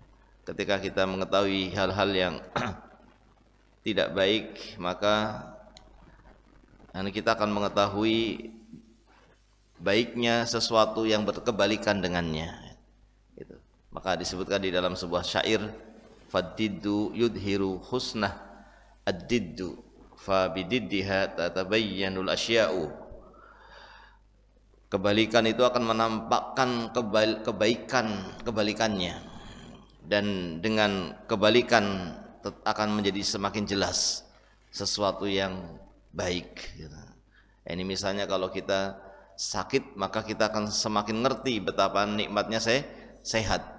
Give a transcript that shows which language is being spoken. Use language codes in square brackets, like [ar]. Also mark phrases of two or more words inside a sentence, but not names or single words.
[id] Ketika kita mengetahui hal-hal yang tidak baik, maka kita akan mengetahui baiknya sesuatu yang berkebalikan dengannya. Maka disebutkan di dalam sebuah syair, [ar] فالضد يظهر حسنه الضد فبضدها تتبين الأشياء. [id] Kebalikan itu akan menampakkan kebalikannya, dan dengan kebalikan akan menjadi semakin jelas sesuatu yang baik gitu. Ini misalnya kalau kita sakit, maka kita akan semakin ngerti betapa nikmatnya sehat.